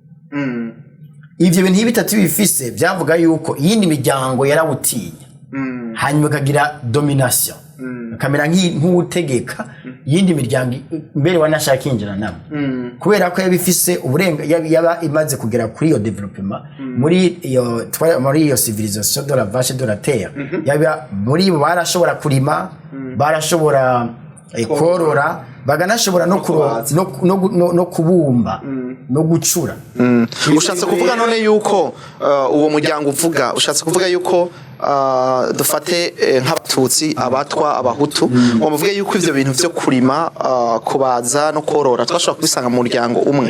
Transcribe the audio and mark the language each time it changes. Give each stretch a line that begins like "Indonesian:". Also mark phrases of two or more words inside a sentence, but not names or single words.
Rundi: Ivyo bintu bitatu bifise byavuga yuko iyindi miryango yarawutinya, hanyuma kagira domination, kamera nk'utegeka yindi miryango mbere wanashaka injira nabo, kubera ko yabifise uburenga yaba imaze kugera kuri iyo development muri iyo
French: civilisation de la vache de la terre.
Rundi: Yaba muri bo barashobora kurima, barashobora korora, baganashobora no kubumba no gucura. Ushatse kuvuga none yuko uwo muryango uvuga, ushatse kuvuga yuko dufate nk'abatutsi, abatwa, abahutu, ngo muvuge yuko ivyo bintu vyo kurima, kubaza no korora twashobora kubisanga mu muryango umwe.